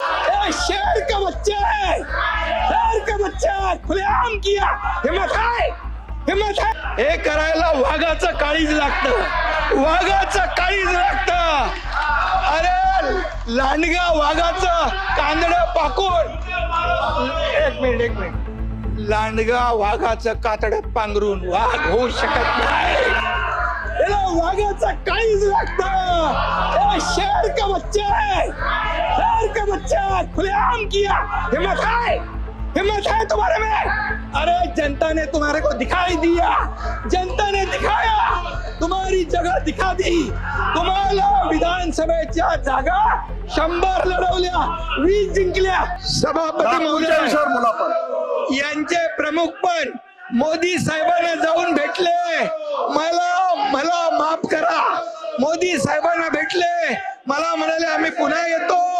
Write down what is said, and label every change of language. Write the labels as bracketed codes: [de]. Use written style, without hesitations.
[hi] का बच्चा है, शेर का बच्चा है, खुलेआम किया. [mr] हिम्मत आहे, हिम्मत आहे. हे करायला वाघाचं काळीज लागतं, वाघाचं काळीज लागतं. अरे लांडगा वाघाचं कांदडं पाकून, एक मिनिट, लांडगा वाघाचं कातडं पांघरून वाघ होऊ शकत नाही. त्याला वाघाचा काळीज लागतं. [hi] शेर का बच्चा है, शेर का बच्चा है, खुलेआम किया. हिम्मत है, हिम्मत है तुम्हारे में. अरे जनता ने तुम्हारे को दिखाई दिया, जनता ने दिखाया, तुम्हारी जगह दिखा दी. [mr] तुम्हाला विधानसभेच्या जागा 100 लढवल्या, 20 जिंकल्या. सभापती महोदय यांचे प्रमुख पण मोदी साहेबांना जाऊन भेटले. मला माफ करा, मोदी साहेबांना भेटले, मला म्हणाले आम्ही पुन्हा येतो.